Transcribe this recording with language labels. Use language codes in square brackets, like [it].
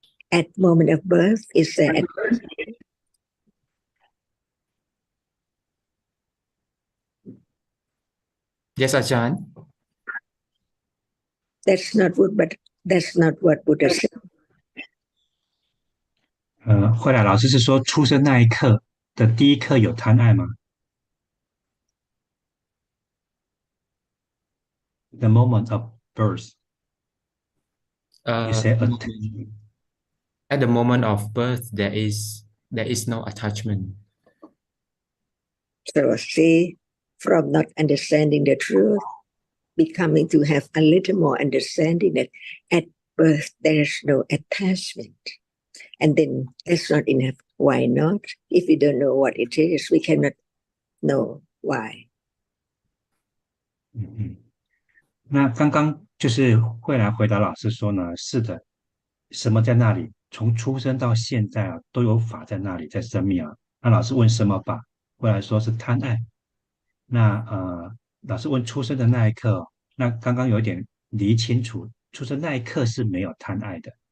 [en] At moment of birth, is there Yes, Ajahn. That's not what Buddha said. [zh] 后来老师是说，出生那一刻的第一刻有贪爱吗 ？ [en] The moment of birth. You say at the moment of birth, there is no attachment. So see, from not understanding the truth, becoming to have a little more understanding that at birth there is no attachment. And then that's not enough. Why not? If we don't know what it is, we cannot know why. [zh] 那刚刚就是慧来回答老师说呢，是的，什么在那里？从出生到现在啊，都有法在那里，在生命啊。那老师问什么法？慧来说是贪爱。那老师问出生的那一刻，那刚刚有一点理清楚，出生那一刻是没有贪爱的。